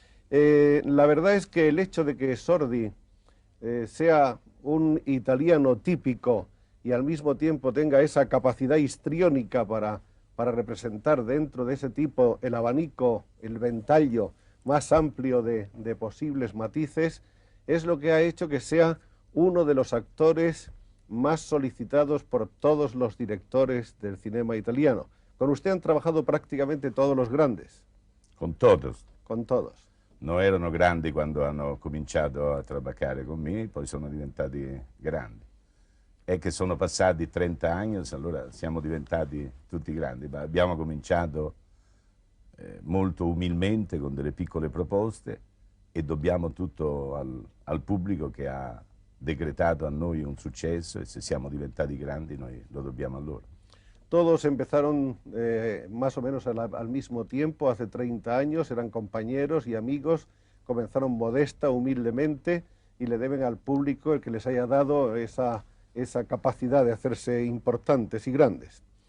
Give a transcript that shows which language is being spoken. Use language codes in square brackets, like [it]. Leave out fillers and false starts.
[es] La verdad es que el hecho de que Sordi sea un italiano típico y al mismo tiempo tenga esa capacidad histriónica para representar dentro de ese tipo el abanico, el ventaglio más amplio de posibles matices, es lo que ha hecho que sea uno de los actores más solicitados por todos los directores del cinema italiano. Con usted han trabajado prácticamente todos los grandes. Con todos. Con todos. [it] Non erano grandi quando hanno cominciato a trabaccare con me, poi sono diventati grandi. È che sono passati 30 anni, allora siamo diventati tutti grandi, ma abbiamo cominciato molto umilmente con delle piccole proposte e dobbiamo tutto al pubblico che ha decretato a noi un successo e se siamo diventati grandi noi lo dobbiamo a loro. [es] Todos empezaron más o menos al mismo tiempo, hace 30 años, eran compañeros y amigos, comenzaron modesta, humildemente, y le deben al público el que les haya dado esa capacidad de hacerse importantes y grandes.